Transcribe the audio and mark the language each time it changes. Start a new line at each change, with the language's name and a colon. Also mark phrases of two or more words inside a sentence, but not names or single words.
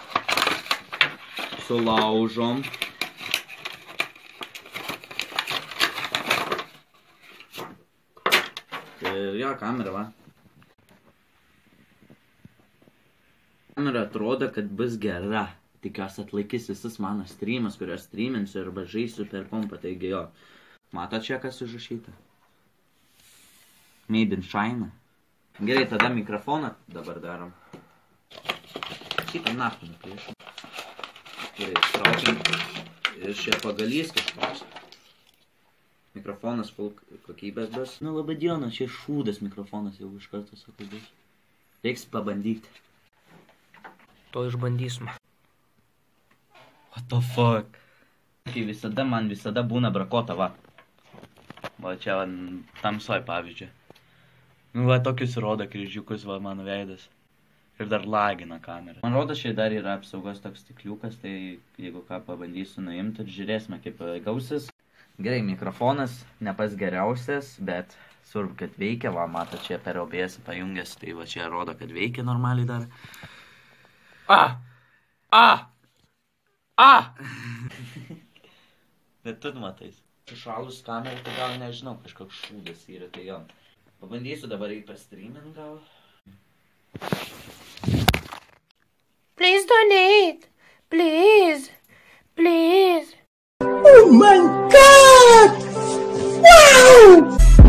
Lithuanian: Sulaužom. Ir jo, kamera, va. Kamera atrodo, kad bus gera. Tikiuosi atlaikys visus mano streamus, kuriuos streaminsiu arba žaisiu per kompą, taigi jo. Matot čia, kas užrašyta?
English: Made in China.
Lithuanian: Gerai, tada mikrofoną dabar darom. Šitą naktį nuplėšim. Gerai, ištraukiam. Ir šie pagalys kažkoks. Mikrofonas full kokybės bus. Nu, labai diena, čia šūdas mikrofonas jau iš karto sakau bus. Reiks pabandyti. To išbandysim.
English: What the fuck?
Lithuanian: Kai visada man būna brakota, va. Va čia va, tamsoj pavyzdžiui. Nu, va, tokius rodo kryžiukus, va, mano veidas. Ir dar lagina kamerą. Man rodo, čia dar yra apsaugos toks stikliukas, tai jeigu ką pabandysiu nuimti ir žiūrėsime, kaip gausis. Gerai, mikrofonas ne pas geriausias, bet svarbu, kad veikia, va, mato, čia per OBS pajungęs, tai va, čia rodo, kad veikia normaliai dar. Bet tu matais. Šalus kamerą, tai gal nežinau, kažkoks šūdas yra, tai jo. Pabandysiu dabar į pastreamint gal.
English: Please donate. Please. Please. Oh my God! Wow!